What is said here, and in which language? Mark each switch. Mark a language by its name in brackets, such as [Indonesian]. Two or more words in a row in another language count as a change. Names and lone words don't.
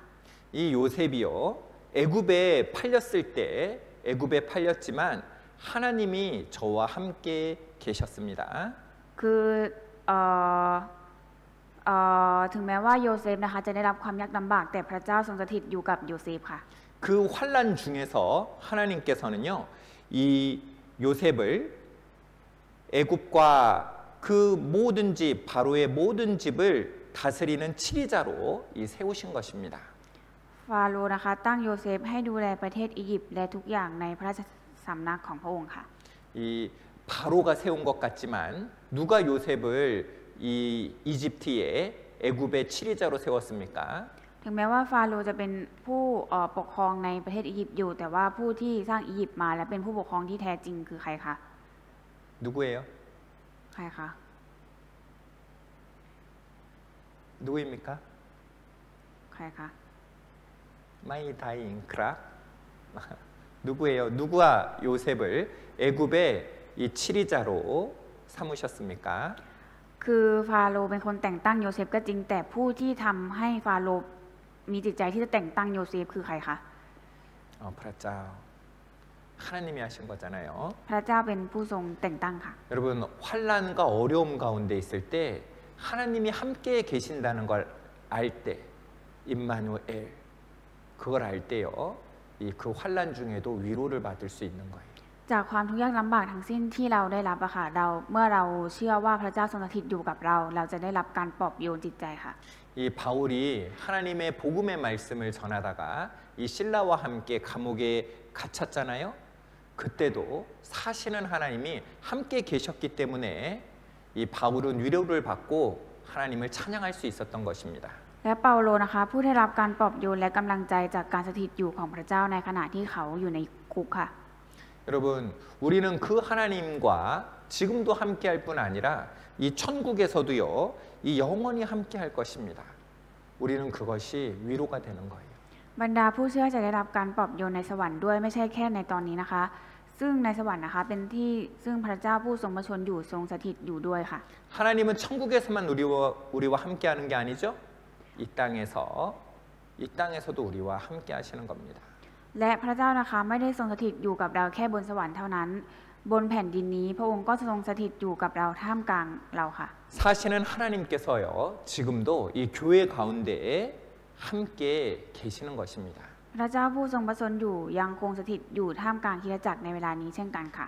[Korean] 이 요셉이요 애굽에 팔렸을 때 애굽에 팔렸지만 하나님이 저와 함께 계셨습니다. [Thai] คือเอ่อถึงแม้ว่าโยเซฟนะคะจะได้รับความยากลำบากแต่พระเจ้าทรงสถิตอยู่กับโยเซฟค่ะ [Korean] 그 환란 중에서 하나님께서는요, 이 요셉을 애굽과 그 모든 집, 바로의 모든 집을 다스리는 치리자로 세우신 것입니다. [Thai] ฟาโรห์นะคะตั้งโยเซฟให้ดูแลประเทศอียิปต์และทุกอย่างในพระราชสำนักของพระองค์ค่ะ [Korean] 이 바로가 세운 것 같지만 누가 요셉을 이 이집트의 애굽의 치리자로 세웠습니까? [Thai] ถึงแม้ว่าฟาโรห์จะเป็นผู้ปกครองในประเทศอียิปต์อยู่แต่ว่าผู้ที่สร้างอียิปต์มาและเป็นผู้ปกครองที่แท้จริงคือใครคะ [Korean] 누구예요? [Thai] ใครคะ [Korean] 누구입니까? [Thai] ใครคะ [Korean] 마이 다잉 크락? 누구예요? 누가 요셉을 애굽의 이 치리자로 삼으셨습니까? [Thai] คือฟาโรห์เป็นคนแต่งตั้งโยเซฟก็จริงแต่ผู้ที่ทำให้ฟาโรห์มีจิตใจที่จะแต่งตั้งโยเซฟคือใครคะ [Korean] พระเจ้า 하나님이 하신 거잖아요. [Thai] พระเจ้าเป็นผู้ทรงแต่งตั้งค่ะ [Korean] 여러분 환란과 어려움 가운데 있을 때 하나님이 함께 계신다는 걸 알 때, 임마누엘 그걸 알 때요, 그 환란 중에도 위로를 받을 수 있는 거예요. [Thai] จากความทุกข์ยากลำบากทั้งสิ้นที่เราได้รับอะค่ะเมื่อเราเชื่อว่าพระเจ้าทรงสถิตอยู่กับเราจะได้รับการปลอบโยนจิตใจค่ะ [Korean] 이 바울이 하나님의 복음의 말씀을 전하다가 이 실라와 함께 감옥에 갇혔잖아요. 그때도 사시는 하나님이 함께 계셨기 때문에 이 바울은 위로를 받고 하나님을 찬양할 수 있었던 것입니다. [Thai] และเปาโลนะคะผู้ได้รับการปลอบโยนและกำลังใจจากการสถิตอยู่ของพระเจ้าในขณะที่เขาอยู่ในคุกค่ะ [Korean] 여러분 우리는 그 하나님과 지금도 함께할 뿐 아니라 이 천국에서도요, 이 영원히 함께할 것입니다. 우리는 그것이 위로가 되는 거예요. [Thai] บรรดาผู้เชื่อจะได้รับการปลอบโยนในสวรรค์ด้วยไม่ใช่แค่ในตอนนี้นะคะ ซึ่งในสวรรค์นะคะเป็นที่ซึ่งพระเจ้าผู้ทรงพระชนอยู่ทรงสถิตอยู่ด้วยค่ะ [Korean] 하나님은 천국에서만 우리와 함께하는 게 아니죠. 이 땅에서도 우리와 함께하시는 겁니다. [Thai] และพระเจ้านะคะไม่ได้ทรงสถิตอยู่กับเราแค่บนสวรรค์เท่านั้นบนแผ่นดินนี้พระองค์ก็ทรงสถิตอยู่กับเราท่ามกลางเราค่ะ [Korean] 사시는 하나님께서요, 지금도 이 교회 가운데에 함께 계시는 것입니다. [Thai] พระเจ้าผู้ทรงพระชนอยู่ยังคงสถิตอยู่ท่ามกลางคริสตจักรในเวลานี้เช่นกันค่ะ